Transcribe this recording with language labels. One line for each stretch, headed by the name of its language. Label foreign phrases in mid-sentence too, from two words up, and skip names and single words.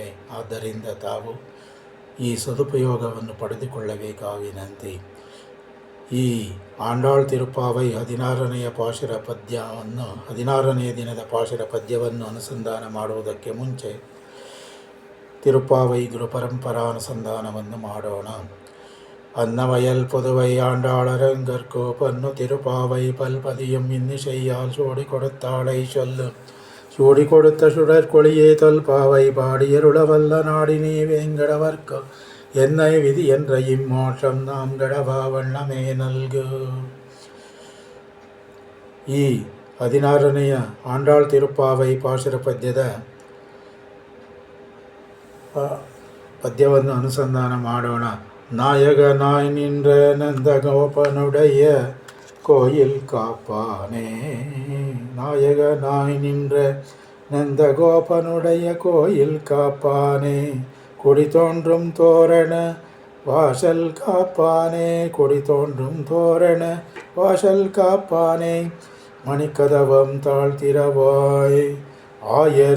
Kannada: ಆದ್ದರಿಂದ ತಾವು ಈ ಸದುಪಯೋಗವನ್ನು ಪಡೆದುಕೊಳ್ಳಬೇಕಾಗಿ ವಿನಂತಿ. ಈ ಆಂಡಾಳ್ ತಿರುಪಾವೈ 16ನೇ ದಿನದ ಪಾಶುರ ಪದ್ಯವನ್ನು ಅನುಸಂಧಾನ ಮಾಡುವುದಕ್ಕೆ ಮುಂಚೆ ತಿರುಪಾವೈ ಗುರುಪರಂಪರಾ ಅನುಸಂಧಾನವನ್ನು ಮಾಡೋಣ.
Tamil: அன்னவயல் புதுவை ஆண்டாளரங்கற்கோப்பன்னு திருப்பாவை பல்பதியும் இன்னிசையால் சூடி கொடுத்தாளை சொல்லு சூடி கொடுத்த சுடற்கொழியே தொல்பாவை பாடியருளவல்ல நாடினி வேங்கடவர்க்கு என்னை விதி என்ற இம்மோட்சம் நாம் கடவா வண்ணமே நல்கு.
Kannada: ಈ 16ನೇ ಆಂಡಾಳ್ ತಿರುಪಾವೈ ಪಾಶುರ ಪದ್ಯವನ್ನು ಅನುಸಂಧಾನ ಮಾಡೋಣ.
Tamil: நாயகனாய் நின்ற நந்தகோபனுடைய கோயில் காப்பானே, நாயகனாய் நின்ற நந்தகோபனுடைய கோயில் காப்பானே, கொடி தோன்றும் தோரண வாசல் காப்பானே, கொடி தோன்றும் தோரண வாசல் காப்பானே, மணிக்கதவம் தாழ்த்திரவாய் ஆயர்